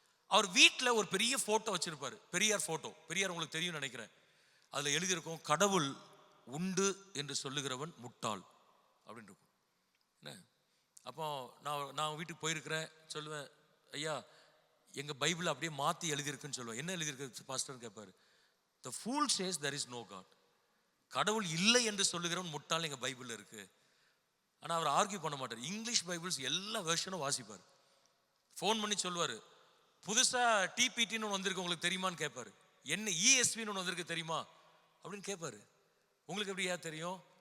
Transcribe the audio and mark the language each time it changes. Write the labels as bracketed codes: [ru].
[ta] அவர் வீட்டில் ஒரு பெரிய ஃபோட்டோ வச்சுருப்பார், பெரியார் ஃபோட்டோ. பெரியார் உங்களுக்கு தெரியும் நினைக்கிறேன். அதில் எழுதியிருக்கும், கடவுள் உண்டு என்று சொல்லுகிறவன் முட்டாள் அப்படின்னு இருக்கும். என்ன அப்போ நான் வீட்டுக்கு போயிருக்கிறேன், சொல்லுவேன், ஐயா எங்கள் பைபிள் அப்படியே மாற்றி எழுதியிருக்குன்னு சொல்லுவேன். என்ன எழுதியிருக்கு பாஸ்டர்னு கேட்பாரு. [en] The fool says there is no God. [ta] கடவுள் இல்லை என்று சொல்லுகிறவன் முட்டாள் எங்கள் பைபிளில் இருக்கு. ஆனால் அவர் ஆர்கியூ பண்ண மாட்டார். இங்கிலீஷ் பைபிள்ஸ் எல்லா வெர்ஷனும் வாசிப்பார். ஃபோன் பண்ணி சொல்லுவார், புதுசாக டிபிடின்னு ஒன்று வந்திருக்கு உங்களுக்கு தெரியுமான்னு கேட்பாரு. என்ன இஎஸ்வின்னு ஒன்று வந்திருக்கு தெரியுமா அப்படின்னு கேட்பாரு. உங்களுக்கு எப்படி ஏன் தெரியும்?